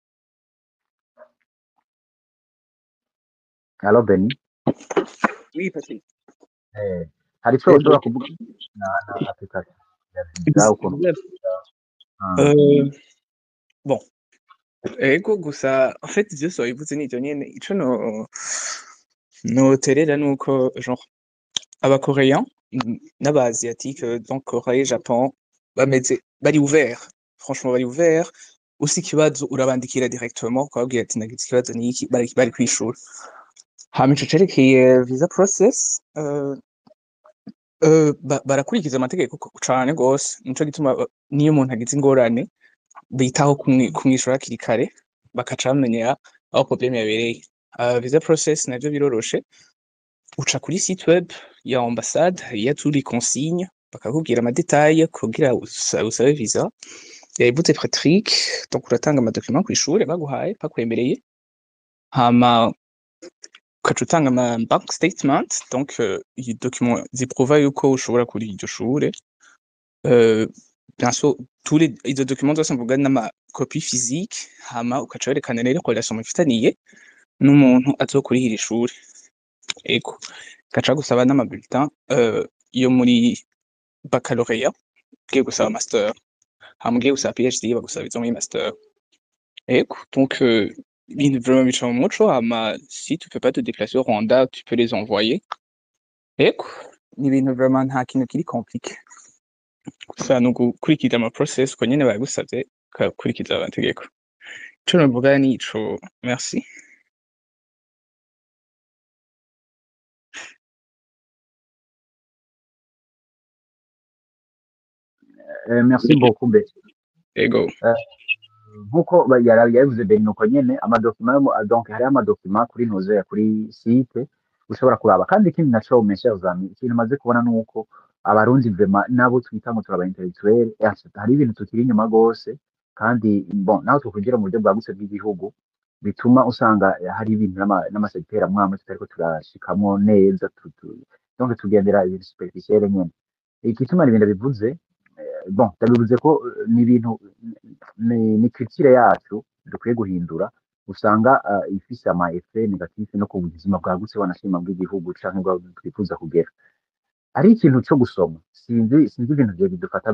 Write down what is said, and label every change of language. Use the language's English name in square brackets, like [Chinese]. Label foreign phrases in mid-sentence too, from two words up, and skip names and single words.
[Rundi] Allo Beni Oui, Patrick. hari ico ushobora kuvuga na application ya visa ukuntu Bon. Ego gusa [French] en fait [Rundi] ivyo wabivuze nivyo nyene ico noterera nuko genre abakorean n'aba-asiatique donc Corée, Japon bari ouvert franchement bari ouvert usi ikibazo urabandikira directement ukababwira ati nagize ikibazo niki bari kwishura hama ico cerekeye [English] visa process [Rundi] barakurikiza amategeko cane gose nico gituma niyo umuntu agize ingorane bitaho kumwishura hakiri kare bakaca bamenyera aho problème yabereye. Visa process navyo biroroshe uca kuri [French] site web [Rundi] ya ambassade ya [French] tous les consignes [Rundi] bakakubwira amadetaye kugira usabe visa yabivuze Patrick donc uratanga amadokima kw'ishure baguhaye bakwemereye hama ukaca utanga ama [English] bank statement [Rundi] donc iyi document ziprouva yuko ushobora kuri iryo shure [French] bien sûr [Rundi] izo documents zose mvuga n'ama [French] copie physique [Rundi] hama ukaca werekana rero relation mufitaniye n'umuntu azokurihira ishuri ego gaca gusaba n'ama bulletin yo muri baccalauréat ugiye gusaba master hama ugiye gusaba PhD bagusaba izo muri master ego donc ibintu vraiment bica mu muco hama [French] si tu peux pas te déplacer au Rwanda tu peux les envoyer [Rundi] ego ni ibintu vraiment nta kintu kiri compliqué gusa ni ugukurikiza ama process uko nyene babigusavye ukakurikiza amategeko ico novuga nico merci. [French] Merci beaucoup Beni. [Rundi] Ego. Nkuko yabivuze Beni nuko nyene amadokima donc hari amadokima kuri ntuze kuri site ushobora kuraba kandi ikindi naco [French] mes chers amis [Rundi] ikintu maze kubona nuko abarundi vraiment nabo twita ngo turaba intellectuel hari ibintu tukiri inyuma gose kandi bon naho tukugira mu buryo bwagutse bw'igihugu bituma usanga hari ibintu n'amasegiteri amwe tutariko turashikamwo neza donc tugendera ibintu superficiel nyene igituma ibintu bivuze bon ndabivuze ko ni ibintu ni culture yacu dukwiye guhindura usanga ifise ama [French] effet negatif [Rundi] no ku buzima bwagutse wanashima bw'igihugu canke bwa twifuza kugera ari ikintu co gusoma sinzi ibintu vyo bidufata